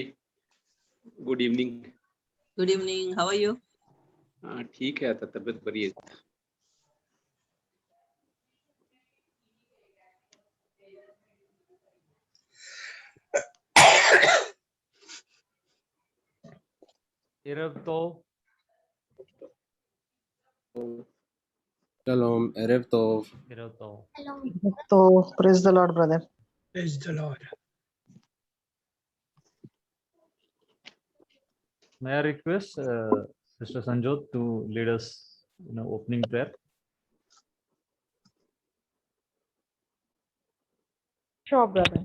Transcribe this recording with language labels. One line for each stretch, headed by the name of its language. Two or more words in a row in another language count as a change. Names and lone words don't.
English: Good evening. Good evening. How are you?
Hindi: ठीक है, आता तबीयत बड़ी है.
Hebrew: ערב טוב. שלום. ערב טוב. ערב טוב.
English: So praise the Lord, brother. Praise the Lord. May I request Sister Sanjot to lead us in opening prayer? Sure, brother.